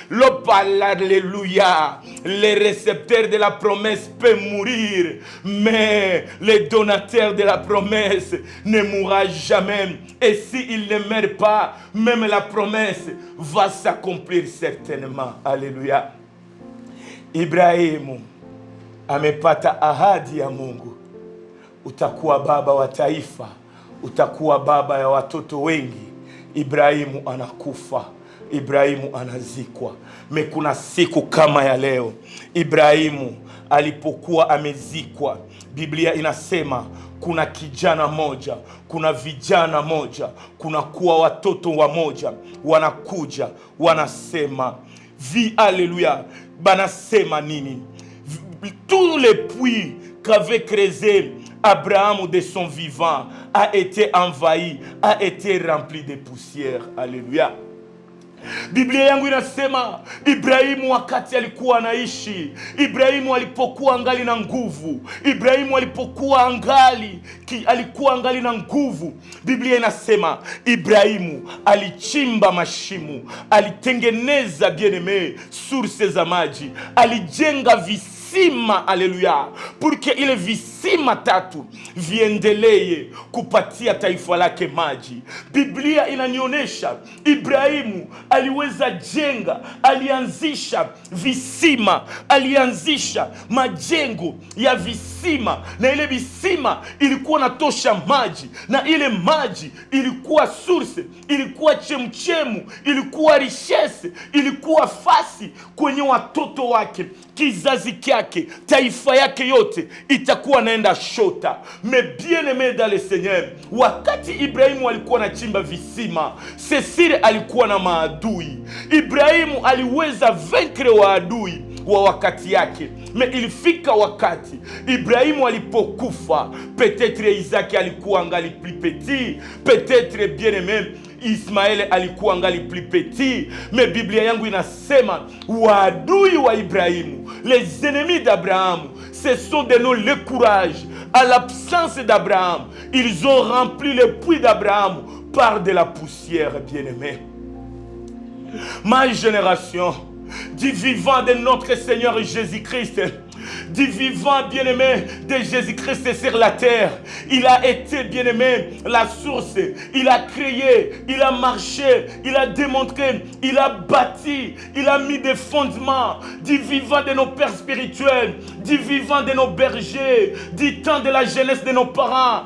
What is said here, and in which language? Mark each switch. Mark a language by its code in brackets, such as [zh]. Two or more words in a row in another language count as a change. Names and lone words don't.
[fr] Alléluia. Les récepteurs de la promesse peuvent mourir, mais le donateur de la promesse ne mourra jamais. Et s'il ne meurt pas, même la promesse va s'accomplir certainement. Alléluia. [sw] Ibrahimu amepata ahadi ya Mungu. Utakuwa baba wa taifa, utakuwa baba ya watoto wengi. Ibrahimu anakufa, Ibrahimu anazikwa. Me kuna siku kama ya leo, Ibrahimu alipokuwa amezikwa, Biblia inasema kuna kijana moja, kuna vijana moja, kuna kuwa watoto wamoja, wanakuja, wanasema, alléluia, banasema nini? [fr] Tous les puits qu'avait creusé Abraham de son vivant a été envahi, a été rempli de poussière. Alléluia. [sw] Biblia yangu inasema Ibrahimu wakati alikuwa anaishi, Ibrahimu alipokuwa angali na nguvu, Ibrahimu alikuwa angali na nguvu. Biblia inasema Ibrahimu alichimba mashimo, alitengeneza [fr] bien-aimé source [sw] za maji, alijenga visima, haleluya, porque ile visima tatu viendelee kupatia taifa lake maji. Biblia inanionyesha Ibrahimu aliweza jenga, alianzisha visima, alianzisha majengo ya visima, na ile visima ilikuwa natosha maji, na ile maji ilikuwa source, ilikuwa chemchemu, ilikuwa richesse, ilikuwa fasi kwenye watoto wake, kizazi kyake, taifa yake yote itakuwa naenda shota. [fr] Mais bien aimé dans le Seigneur, [sw] wakati Ibrahimu alikuwa anachimba visima, Sesire alikuwa na maadui. Ibrahimu aliweza vaincre waadui wa wakati yake. Me ilifika wakati Ibrahimu alipokufa, peut-être Isaac alikuwa angali [fr] plus petit, peut-être bien aimé [sw] Ismael alikuwa angali [fr] plus petit, [sw] mais Biblia yangu inasema waadui wa Ibrahimu, [fr] les ennemis d'Abraham, se sont donné le courage à l'absence d'Abraham. Ils ont rempli le puits d'Abraham par de la poussière, bien-aimé. Ma génération, du vivant de notre Seigneur Jésus-Christ, du vivant bien-aimé de Jésus-Christ sur la terre, il a été bien-aimé la source, il a créé, il a marché, il a démontré, il a bâti, il a mis des fondements du vivant de nos pères spirituels, du vivant de nos bergers, du temps de la jeunesse de nos parents.